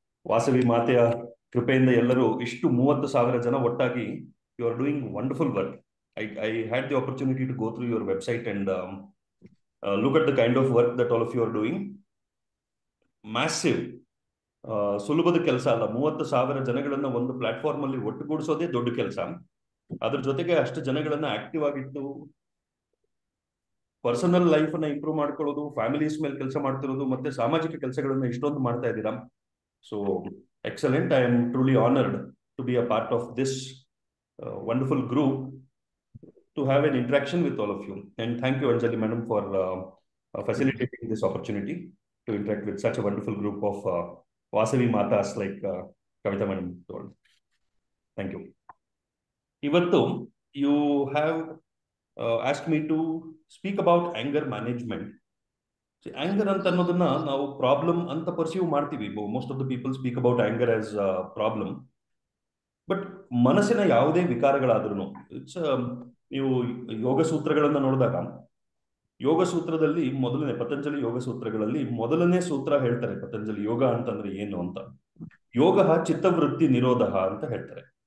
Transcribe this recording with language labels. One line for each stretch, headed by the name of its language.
Kannada: ವಾಸವಿ ಮಾತೆಯ ಕೃಪೆಯಿಂದ ಎಲ್ಲರೂ ಇಷ್ಟು 30,000 ಜನ ಒಟ್ಟಾಗಿ
English: you are doing wonderful work. I had the opportunity to go through your website and look at the kind of work that all of you are doing. Massive.
Kannada: ಸುಲಭದ ಕೆಲಸ ಅಲ್ಲ. 30,000 ಜನಗಳನ್ನ ಒಂದು ಪ್ಲಾಟ್ಫಾರ್ಮ್ ಅಲ್ಲಿ ಒಟ್ಟುಗೂಡಿಸೋದೇ ದೊಡ್ಡ ಕೆಲಸ. ಅದ್ರ ಜೊತೆಗೆ ಅಷ್ಟು ಜನಗಳನ್ನ ಆಕ್ಟಿವ್ ಆಗಿಟ್ಟು ಪರ್ಸನಲ್ ಲೈಫ್ ಅನ್ನ ಇಂಪ್ರೂವ್ ಮಾಡ್ಕೊಳ್ಳೋದು, ಫ್ಯಾಮಿಲೀಸ್ ಮೇಲೆ ಕೆಲಸ ಮಾಡ್ತಿರೋದು, ಮತ್ತೆ ಸಾಮಾಜಿಕ ಕೆಲಸಗಳನ್ನ ಇಷ್ಟೊಂದು ಮಾಡ್ತಾ ಇದ್ದೀರಾ.
English: So excellent. I am truly honoured to be a part of this wonderful group, to have an interaction with all of you. And thank you, Anjali madam, for facilitating this opportunity to interact with such a wonderful group of Vasavi Matas like Kavita madam told. Thank you.
Kannada: Ivattu,
English: you have asked me to speak about anger management.
Kannada: See, anger anta annodana ನಾವು problem ಅಂತ perceive ಮಾಡ್ತೀವಿ.
English: Most of the people speak about anger as a problem.
Kannada: But ಮನಸ್ಸಿನ ಯಾವುದೇ ವಿಕಾರಗಳಾದ್ರೂ it's ನೀವು ಯೋಗ ಸೂತ್ರಗಳನ್ನ ನೋಡಿದಾಗ ಯೋಗ ಸೂತ್ರದಲ್ಲಿ ಪತಂಜಲಿ ಯೋಗ ಸೂತ್ರಗಳಲ್ಲಿ ಮೊದಲನೇ ಸೂತ್ರ ಹೇಳ್ತಾರೆ ಪತಂಜಲಿ. ಯೋಗ ಅಂತಂದ್ರೆ ಏನು ಅಂತ, ಯೋಗ ಚಿತ್ತವೃತ್ತಿ ನಿರೋಧ ಅಂತ ಹೇಳ್ತಾರೆ.